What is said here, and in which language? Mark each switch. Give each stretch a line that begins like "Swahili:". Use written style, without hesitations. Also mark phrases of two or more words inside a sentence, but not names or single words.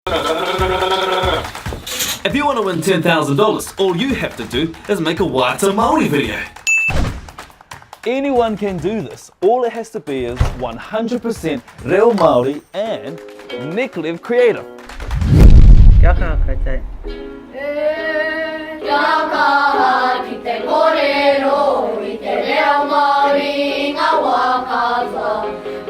English: If you want to win $10,000, all you have to do is make a
Māori: Waiata Māori
English: video. Anyone can do this. All it has to be is 100%
Māori: Reo Māori
English: and Nicklive creative.
Māori: Kia kaha koutou. Kia kaha ki te kōrero I te reo Māori ngā wā kāua.